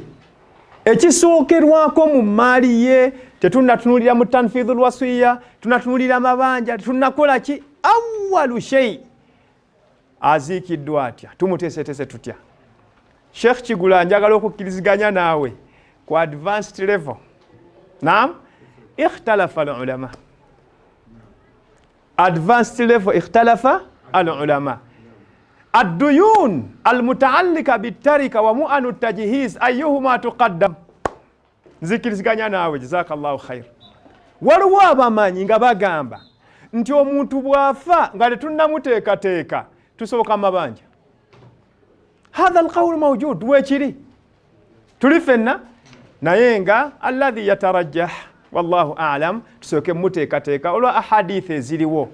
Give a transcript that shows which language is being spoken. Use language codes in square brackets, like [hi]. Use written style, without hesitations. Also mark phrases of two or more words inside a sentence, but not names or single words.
[lg] Ekisookerwako mu mmaali ye tetunnatunulira mu [ar] تنفيذ الوصية, [lg] tunnatunulira amabanja, tunnakola ki? [ar] أول شيء. [lg] Aziikiddwa atya. Tumuteeseteese tutya. Sheikh Kigula njagala okukkiriziganya naawe ku [en] advanced level. [ar] نعم اختلف العلماء. [en] Advanced level [ar] اختلف العلماء. الديون المتعلقة بالتركة ومؤن التجهيز أيهما تقدم؟ [lg] Nzikiriziganya naawe [ar] جزاك الله خير. [lg] Waliwo abamanyi nga bagamba nti omuntu bw'afa nga tetunnamuteekateeka tusoboka amabanja. [ar] هذا القول موجود weekiri. [lg] Tuli ffenna naye nga [ar] الذي يترجح والله أعلم [lg] tusooke muteekateeka olwa ahadithi eziriwo.